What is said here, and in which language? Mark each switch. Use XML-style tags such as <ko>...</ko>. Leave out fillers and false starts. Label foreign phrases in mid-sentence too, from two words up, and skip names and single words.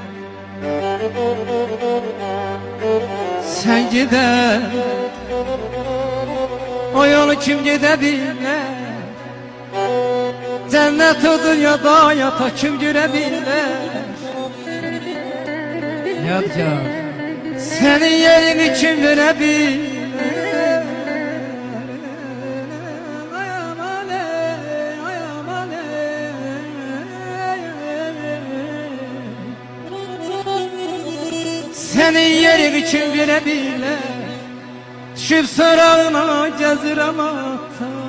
<az>Sen gedən o yolu kim gedə bilər? Cənnət o dünyada yata kim görə bilər? Yadgar, sənin yerini kim verə bilər?</az> <tr>Senin yerini kim verebilir?</tr> <az>Düşüp sorağına gezirem ata.</az>